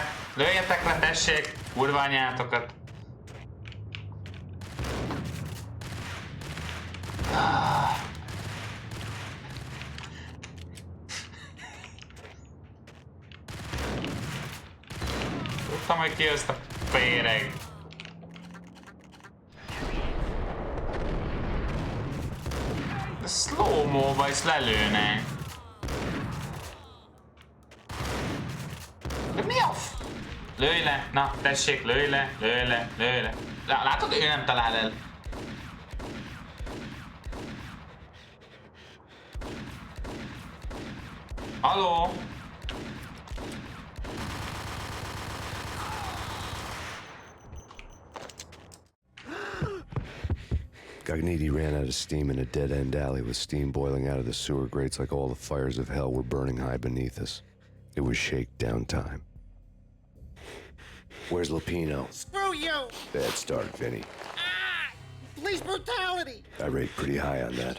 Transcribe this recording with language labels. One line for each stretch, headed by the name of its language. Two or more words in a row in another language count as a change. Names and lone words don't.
Hungarian: Lőjetek le, tessék, kurva anyátokat. Tudtam, hogy kijössz a féreg. De slow-mo-ba is lelőnek. De mi a f... Lőj le! Na, tessék, lőj le, lőj le, lőj le. Látod, ő nem talál el. Haló?
English: Gagniti ran out of steam in a dead-end alley with steam boiling out of the sewer grates like all the fires of hell were burning high beneath us. It was shakedown time. Where's Lupino? Screw you! Bad start, Vinny. Ah! Police brutality! I rate pretty high on that.